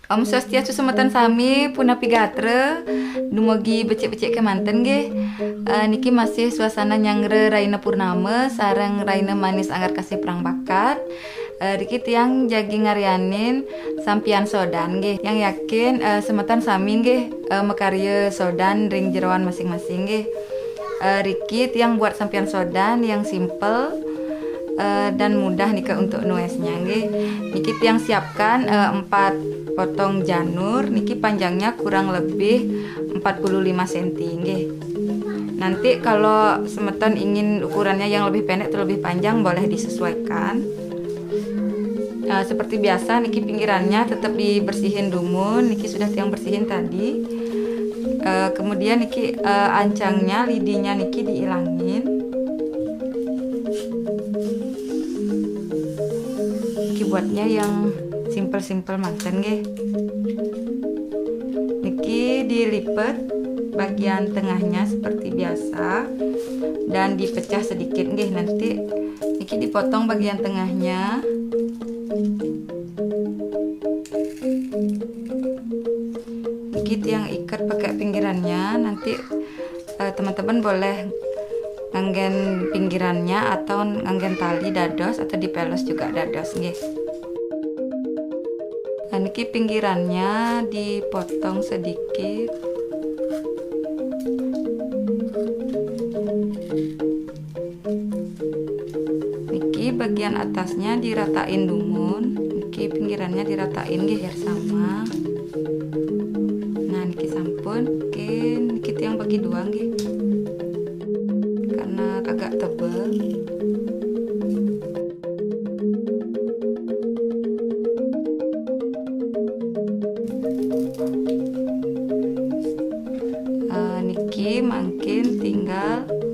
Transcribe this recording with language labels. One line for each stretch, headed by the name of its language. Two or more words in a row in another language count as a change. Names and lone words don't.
Balinese: Om Swastiastu semeton sami punapi gatre dumugi becek-becek kemanten nggih. Niki masih suasana nyangre Raina Purnama sareng Raina Manis Anggar Kasih Perang Bakat. Riki tiang jagi ngarianin sampian sodan nggih. Yang yakin semeton sami nggih mekarya sodan ring jeroan masing-masing nggih. Riki tiang
Indonesian: buat sampian sodan yang simple dan mudah nih untuk nuesnya nggih.
Balinese: Niki tiang
Indonesian: siapkan 4 potong janur, niki panjangnya kurang lebih 45 cm nggih. Nanti kalau semeton ingin ukurannya yang lebih pendek atau lebih panjang boleh disesuaikan. Seperti biasa niki pinggirannya tetap dibersihin dumun, niki sudah tiang bersihin tadi. Kemudian niki ancangnya, lidinya niki diilangin. Niki buatnya yang simple manten nggih. Niki dilipat bagian tengahnya seperti biasa dan dipecah sedikit nggih. Nanti niki dipotong bagian tengahnya.
Balinese: Niki tiang
Indonesian: ikat pakai pinggirannya. Nanti teman-teman boleh nganggen pinggirannya atau
Balinese: nganggen tali dados
Indonesian: atau dipelos juga dados nggih. Niki pinggirannya dipotong sedikit. Niki bagian atasnya diratain dumun. Niki pinggirannya diratain nggih biar sama. Nah
Balinese: niki sampun. Niki tiang
Indonesian: bagi dua nggih. Karena agak tebal. Niki makin tinggal.